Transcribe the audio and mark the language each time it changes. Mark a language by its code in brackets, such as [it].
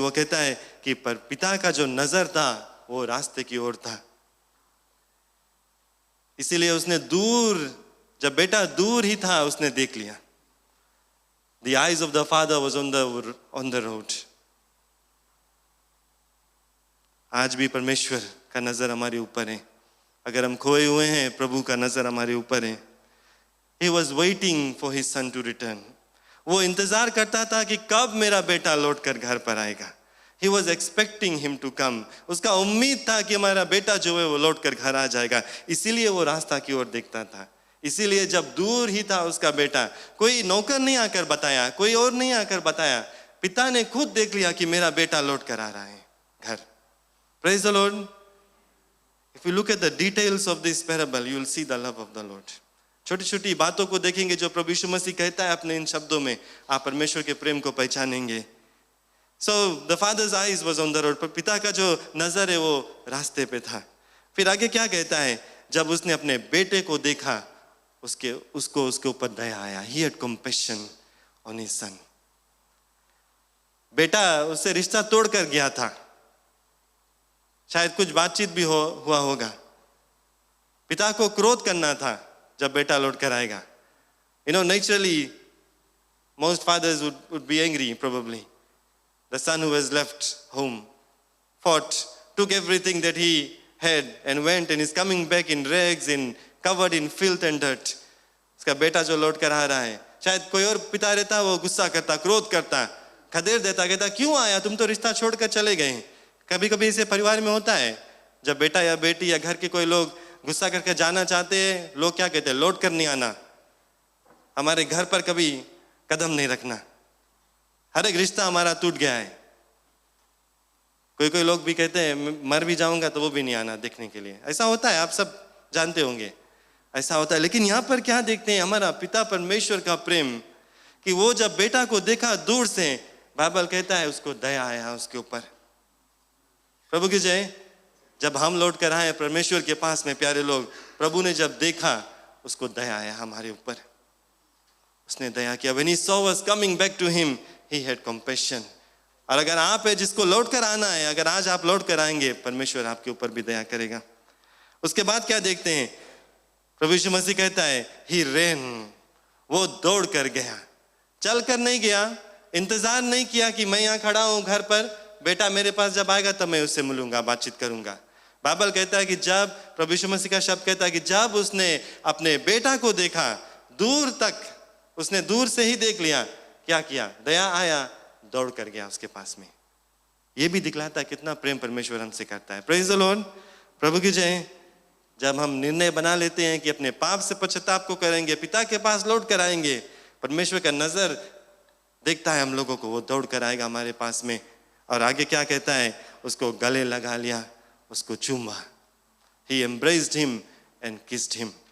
[hi] वो कहता है कि पर पिता का जो नजर था वो रास्ते की ओर था, इसीलिए उसने दूर, जब बेटा दूर ही था उसने देख लिया. [en] The eyes of the father was on the road. [hi] आज भी परमेश्वर का नजर हमारे ऊपर है. अगर हम खोए हुए हैं, प्रभु का नजर हमारे ऊपर है. [en] He was waiting for his son to return. [hi] वो इंतजार करता था कि कब मेरा बेटा लौट कर घर पर आएगा. [en] He was expecting him to come. [hi] उसका उम्मीद था कि हमारा बेटा जो है वो लौट कर घर आ जाएगा. इसीलिए वो रास्ता की ओर देखता था. इसीलिए जब दूर ही था उसका बेटा, कोई नौकर नहीं आकर बताया, कोई और नहीं आकर बताया, पिता ने खुद देख लिया कि मेरा बेटा लौट कर आ रहा है घर. [en] Praise the Lord. If you look at the details of this parable, you will see the love of the Lord. [hi] छोटी छोटी बातों को देखेंगे जो प्रभु यीशु मसीह कहता है अपने इन शब्दों में, आप परमेश्वर के प्रेम को पहचानेंगे. [en] So the father's eyes was on the road. [hi] पिता का जो नजर है वो रास्ते पे था. फिर आगे क्या कहता है? जब उसने अपने बेटे को देखा, उसके ऊपर दया आया. [en] He had compassion on his son. [hi] बेटा उससे रिश्ता तोड़ कर गया था. शायद कुछ बातचीत भी हुआ होगा. पिता को क्रोध करना था जब बेटा लौट कर आएगा. [en] You know, naturally, most fathers would be angry probably. The son who has left home, fought, took everything that he had and went and is coming back in rags and covered in filth and dirt. [hi] उसका बेटा जो लौट कर आ रहा है, शायद कोई और पिता रहता वो गुस्सा करता, क्रोध करता, खदेड़ देता, कहता क्यों आया, तुम तो रिश्ता छोड़कर चले गए. कभी कभी इसे परिवार में होता है, जब बेटा या बेटी या घर के कोई लोग गुस्सा करके जाना चाहते हैं, लोग क्या कहते हैं, लौट कर नहीं आना. हमारे घर पर कभी कदम नहीं रखना। हर एक रिश्ता हमारा टूट गया है। कोई कोई लोग भी कहते हैं मर भी जाऊंगा तो वो भी नहीं आना देखने के लिए। ऐसा होता है, आप सब जानते होंगे, ऐसा होता है। लेकिन यहाँ पर क्या देखते हैं, हमारा पिता परमेश्वर का प्रेम, कि वो जब बेटा को देखा दूर से, बाइबल कहता है उसको दया आया उसके ऊपर। प्रभु की जय। जब हम लौट कर आए परमेश्वर के पास में प्यारे लोग, प्रभु ने जब देखा उसको दया आया हमारे ऊपर, उसने दया किया। [en] When he saw us coming back to him, he had compassion। [hi] और अगर आप है जिसको लौट कर आना है, अगर आज आप लौट कर आएंगे, परमेश्वर आपके ऊपर भी दया करेगा। उसके बाद क्या देखते हैं, प्रभु यीशु मसीह कहता है [en] he ran, [hi] वो दौड़ कर गया, चल कर नहीं गया, इंतजार नहीं किया कि मैं यहाँ खड़ा हूँ घर पर, बेटा मेरे पास जब आएगा तब मैं उससे मिलूंगा, बातचीत करूंगा। बाइबल कहता है कि जब प्रभु यीशु मसीह का शब्द कहता है कि जब उसने अपने बेटा को देखा दूर तक, उसने दूर से ही देख लिया, क्या किया, दया आया, दौड़ कर गया उसके पास में। ये भी दिखलाता है कितना प्रेम परमेश्वर हमसे करता है। [en] Praise the Lord. [hi] प्रभु की जय। जब हम निर्णय बना लेते हैं कि अपने पाप से पश्चाताप को करेंगे, पिता के पास लौट कर आएंगे, परमेश्वर का नजर देखता है हम लोगों को, वो दौड़ कर आएगा हमारे पास में। और आगे क्या कहता है, उसको गले लगा लिया, उसको चूमा। [en] He embraced him and kissed him।